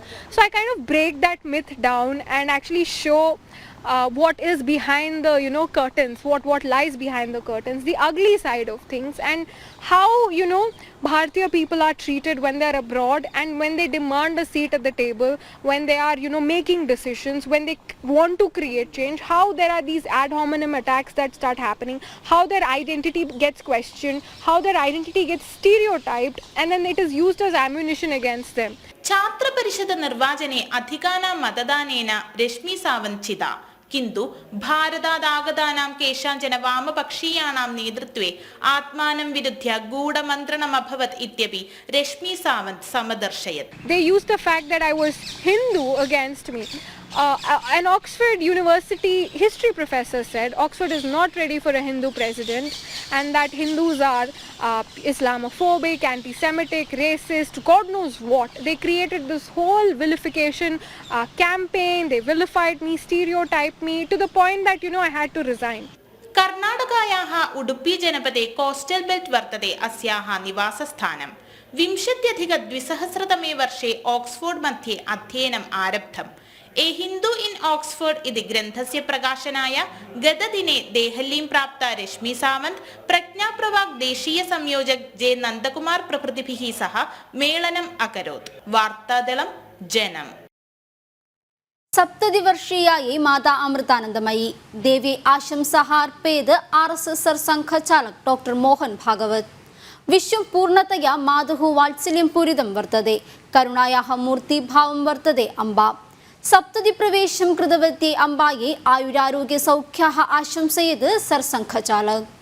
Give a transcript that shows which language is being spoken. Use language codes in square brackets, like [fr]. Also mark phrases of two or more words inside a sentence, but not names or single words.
[en] So I kind of break that myth down and actually show what is behind the curtains, what lies behind the curtains, the ugly side of things, and how Bharatiya people are treated when they are abroad and when they demand a seat at the table, when they are making decisions, when they want to create change, how there are these ad hominem attacks that start happening, how their identity gets questioned, how their identity gets stereotyped, and then it is used as ammunition against them. [sa] छात्रपरिषद निर्वाचने अधिकानां मतदानेन रश्मि सावंत चिता। किन्तु भारतादागतानां केषाञ्चन वामपक्षीयाणां नेतृत्वे आत्मानं विरुध्य गूढमन्त्रणम् अभवत् इत्यपि रश्मि सावंत समदर्शयत्। [en] They used the fact that I was Hindu against me. An Oxford University history professor said Oxford is not ready for a Hindu president, and that Hindus are Islamophobic, anti-Semitic, racist, God knows what. They created this whole vilification campaign. They vilified me, stereotyped me to the point that I had to resign. [sa] कर्णाटकायाः उडुपी जनपदे [en] coastal belt [sa] वर्तते अस्याः निवासस्थानं। 20-20 वर्षे ऑक्सफोर्ड मध्ये अध्ययनम् आरब्धम्। ए हिंदू इन ऑक्सफोर्ड इति ग्रन्थस्य प्रकाशनाय गतदिने देहलीं प्राप्ता रश्मि सावंत प्रज्ञाप्रवाक् देशीय संयोजक जे नन्दकुमार प्रभृतिभिः सह मेलनम् अकरोत्। वार्तादलं जनम्। സപ്തതിവർഷീയായി മാതാ അമൃതാനന്ദമയി ദേവി ആശംസാः अर्पयत् RSS सरसङ्घचालक डॉक्टर मोहन भागवत विश्वं पूर्णतया मातुः वात्सल्यं पूरितं वर्तते करुणायाः मूर्तिभावं वर्तते अम्बा सप्ततिप्रवेशं कृतवती अम्बायै आयुरारोग्यसौख्याः आशंसयत् सरसङ्घचालक